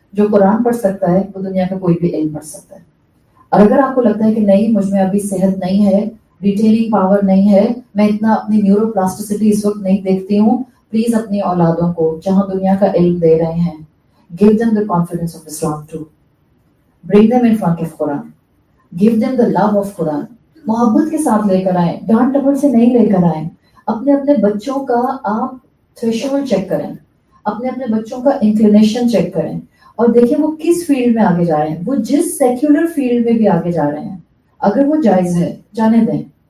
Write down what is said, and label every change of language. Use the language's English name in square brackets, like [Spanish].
[Urdu] جو قرآن پڑھ سکتا ہے وہ دنیا کا کوئی بھی علم پڑھ سکتا ہے. اور اگر آپ کو لگتا ہے کہ نہیں مجھ میں ابھی صحت نہیں ہے، ریٹیننگ پاور نہیں ہے، میں اتنا اپنی نیورو پلاسٹیسٹی اس وقت نہیں دیکھتی ہوں، پلیز اپنی اولادوں کو جہاں دنیا کا علم دے رہے ہیں [English] give them the confidence of Islam too. Bring them in front of Quran. Give them the love of Quran. [Urdu] محبت کے ساتھ لے کر آئیں، ڈانٹ ٹپٹ سے نہیں لے کر آئیں. اپنے بچوں کا آپ تھریشولڈ چیک کریں، اپنے بچوں کا انکلینیشن چیک کریں، اور دیکھیں وہ کس فیلڈ میں آگے جا رہے ہیں. وہ جس سیکولر فیلڈ میں بھی آگے جا رہے ہیں اگر وہ جائز ہے جانے دیں.